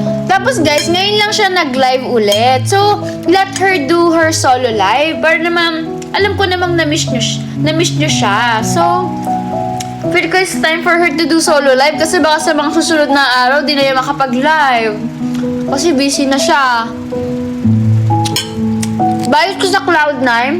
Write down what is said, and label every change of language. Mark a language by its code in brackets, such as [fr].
[tl] Tapos guys, ngayon lang siya nag-live ulit. [en] So, let her do her solo live. [tl] Para naman, alam ko namang na-miss nyo siya. [en] So, feel ko it's time for her to do solo live. [tl] Kasi baka sa mga susunod na araw, di na niya makapag-live. Kasi busy na siya. Bayot ko sa Cloud9.